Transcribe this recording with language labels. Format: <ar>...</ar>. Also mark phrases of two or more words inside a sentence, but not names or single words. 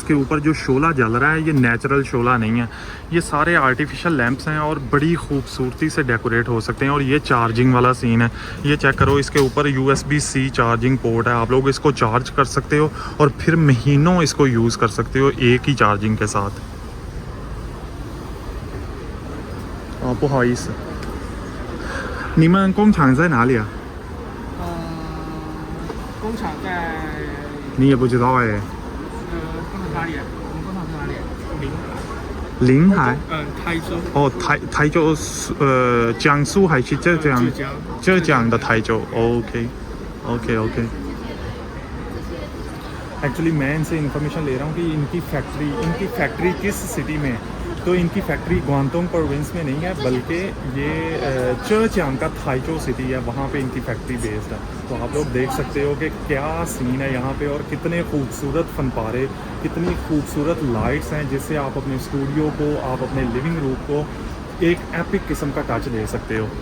<hi>इसके ऊपर जो शोला जल रहा है ये नेचुरल शोला नहीं है, ये सारे</hi> <en>artificial lamps</en> <hi>हैं और बड़ी खूबसूरती से डेकोरेट हो सकते हैं। और ये चार्जिंग वाला सीन है, ये चेक करो, इसके ऊपर USB-C</hi> <en>charging port</en> <hi>है। आप लोग इसको चार्ज कर सकते हो और फिर महीनों इसको यूज़ कर सकते हो एक ही चार्जिंग के साथ।</hi> <zh>不好意思，你们工厂在哪里啊？工厂在你也不知道哎。工厂哪里？我们工厂在哪里？临海。台州。哦，台州是江苏还是浙江？浙江的台州。OK。</zh> <hi>एक्चुअली मैं इनसे इन्फॉर्मेशन ले रहा हूँ कि इनकी फैक्ट्री किस सिटी में है। तो इनकी फैक्ट्री ग्वांगडोंग प्रोविंस में नहीं है, बल्कि ये चेजियांग का थाइचो सिटी है, वहाँ पे इनकी फैक्ट्री बेस्ड है। तो आप लोग देख सकते हो कि क्या सीन है यहाँ पे, और कितने खूबसूरत फनपारे, कितनी खूबसूरत लाइट्स हैं, जिससे आप अपने स्टूडियो को, आप अपने</hi> <en>living room</en> <hi>को एक एपिक किस्म का टच दे सकते हो।</hi>